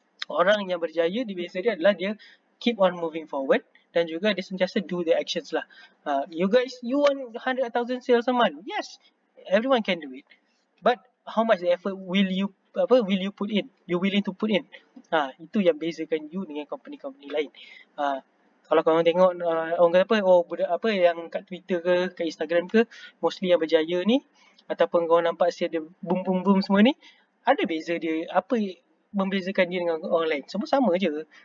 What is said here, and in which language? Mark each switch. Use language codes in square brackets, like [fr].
[ms] Orang yang berjaya di beza dia adalah dia keep on moving forward dan juga dia sentiasa do the actions lah. [en] You want 100,000 sales a month? Yes, everyone can do it. But how much the effort will you put in? You willing to put in? [ms] Itu yang bezakan you dengan company-company lain. Kalau korang tengok orang kata budak apa yang kat Twitter ke, kat Instagram ke, mostly yang berjaya ni, ataupun korang nampak dia boom semua ni, ada beza dia. Apa membezakan dia dengan orang lain? Semua sama je.